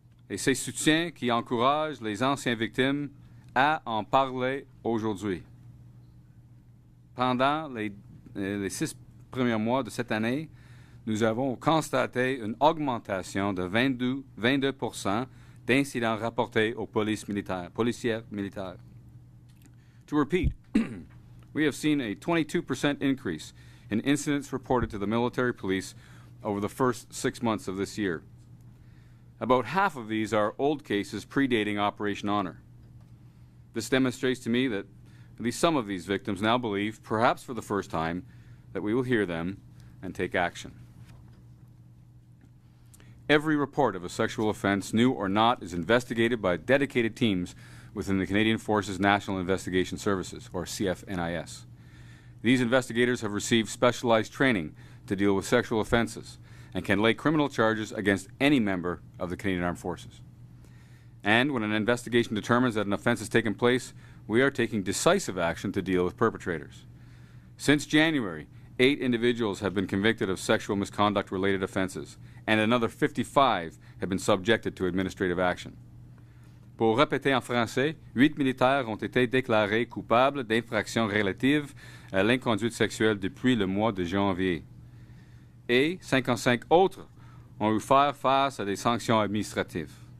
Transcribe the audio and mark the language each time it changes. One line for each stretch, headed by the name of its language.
French: Et ces soutiens qui encouragent les anciennes victimes à en parler aujourd'hui. Pendant les 6 premiers mois de cette année, nous avons constaté une augmentation de 22% d'incidents rapportés aux policières militaires.
English: To repeat, we have seen a 22% increase in incidents reported to the military police over the first 6 months of this year. About half of these are old cases predating Operation Honor. This demonstrates to me that at least some of these victims now believe, perhaps for the first time, that we will hear them and take action. Every report of a sexual offense, new or not, is investigated by dedicated teams within the Canadian Forces National Investigation Services, or CFNIS. These investigators have received specialized training to deal with sexual offenses and can lay criminal charges against any member of the Canadian Armed Forces. And when an investigation determines that an offense has taken place, we are taking decisive action to deal with perpetrators. Since January, 8 individuals have been convicted of sexual misconduct-related offenses, and another 55 have been subjected to administrative action.
French: Pour répéter en français, 8 militaires ont été déclarés coupables d'infractions relatives à l'inconduite sexuelle depuis le mois de janvier. Et 55 autres ont eu faire face à des sanctions administratives.